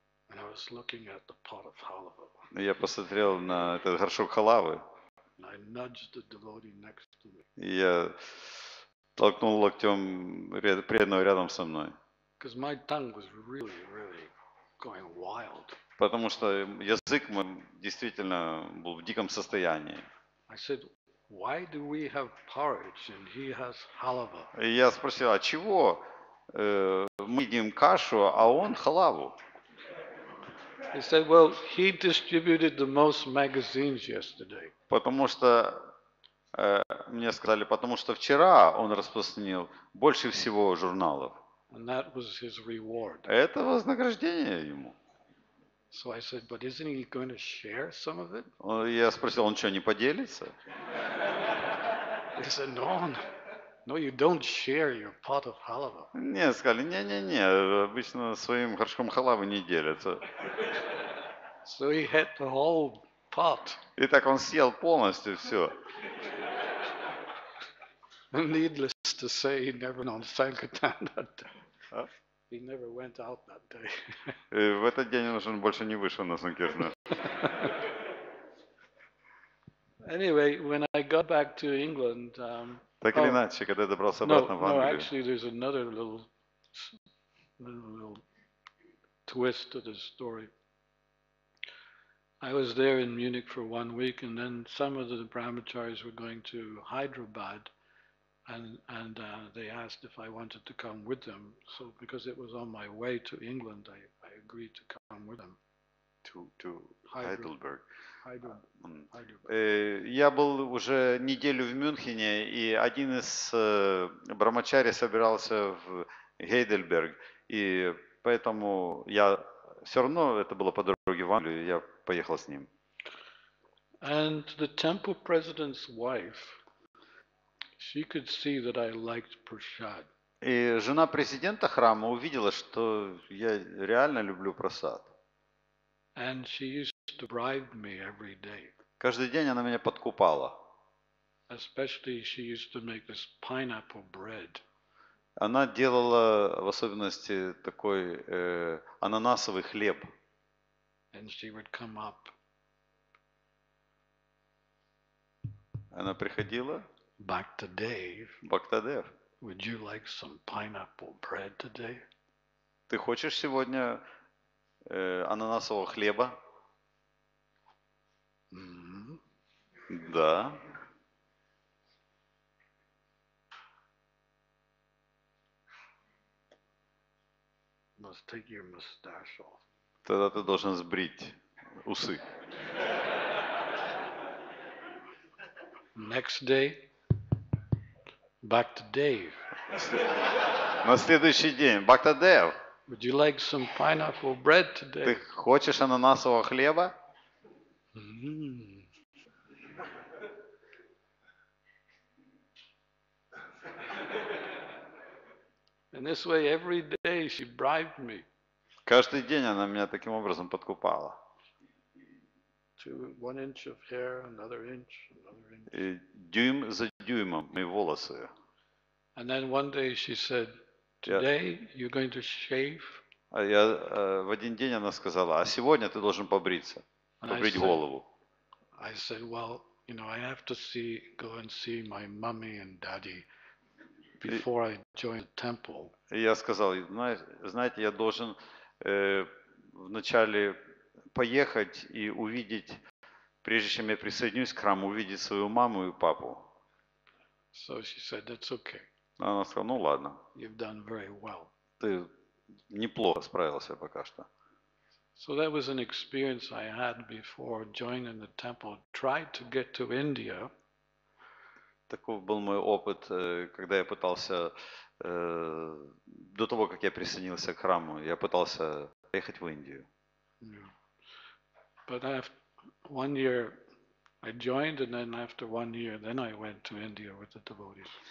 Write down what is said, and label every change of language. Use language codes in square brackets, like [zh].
[en] And I was looking at the pot of halava. [ru] Я посмотрел на этот горшок халавы, [en] And I nudged the devotee next to me. [ru] и я толкнул локтем преданного рядом со мной. [en] Because my tongue was really, really going wild. [ru] Потому что язык мой действительно был в диком состоянии. [en] I said, why do we have porridge and he has halava? [ru] И я спросил, а чего мы едим кашу, а он халаву? [en] He said, well, he distributed the most magazines yesterday. [ru] Потому что, мне сказали, потому что вчера он распространил больше всего журналов. [en] And that was his reward. [ru] Это вознаграждение ему. [en] So I said, but isn't he going to share some of it? [ru] Я спросил, он что, не поделится? [en] He said, no, No, you don't share your pot of halava. [ru] Не, сказали, не-не-не, обычно своим горшком халавы не делятся. [en] So he had the whole pot. [ru] И так он съел полностью все. [en] And needless to say, he never on Sankirtan that day. He never went out that day. [ru] В этот день он больше не вышел на Санкиртан. [en] Anyway, when I got back to England, [ru] Так или иначе, когда я добрался обратно в [en] no, [ru] Англию, [en] actually, there's another little twist to this story. I was there in Munich for 1 week, and then some of the brahmacharis were going to Hyderabad, and they asked if I wanted to come with them. So because it was on my way to England, I agreed to come with them. to Heidelberg. Hyderabad. [ru] Я был уже неделю в Мюнхене, и один из брамачари собирался в Гейдельберг, и поэтому я все равно, это было по дороге в Англию, я поехал с ним. [en] And the temple president's wife, she could see that I liked prasad. [ru] И жена президента храма увидела, что я реально люблю прасад. [en] And she used to bribe me every day. [ru] Каждый день она меня подкупала. [en] Especially she used to make this pineapple bread. [ru] Она делала в особенности такой ананасовый хлеб. [en] And she would come up. [ru] Она приходила. [en] Bhaktadев. [ru] Бхактадев. [en] Would you like some pineapple bread today? [ru] Ты хочешь сегодня ананасового хлеба? Mm-hmm. Да. [en] Must take your mustache off. [ru] Тогда ты должен сбрить усы. [en] Next day, Bhaktadев. [ru] На следующий день. Бхактадев, [en] Would you like some pineapple bread today? [ru] ты хочешь ананасового хлеба? Mm. [en] And this way, every day she bribed me. [ru] Каждый день она меня таким образом подкупала. [en] To 1 inch of hair, another inch, another inch. [ru] И дюйм за дюймом мои волосы. [en] And then one day she said, "Today you're going to shave." [ru] А в один день она сказала, а сегодня ты должен побриться, побрить голову. [en] I said, well, I have to go and see my mommy and daddy before I join the temple. [ru] И я сказал, знаете, я должен вначале поехать и увидеть, прежде чем я присоединюсь к храму, увидеть свою маму и папу. [en] So she said, that's okay. [ru] Она сказала, ну ладно. [en] You've done very well. [ru] Ты неплохо справился пока что. [en] So that was an experience I had before joining the temple. Tried to get to India. [ru] Таков был мой опыт, когда я пытался, до того, как я присоединился к храму, я пытался поехать в Индию. [en] But after 1 year, I joined, and then after 1 year, then I went to India with the devotees.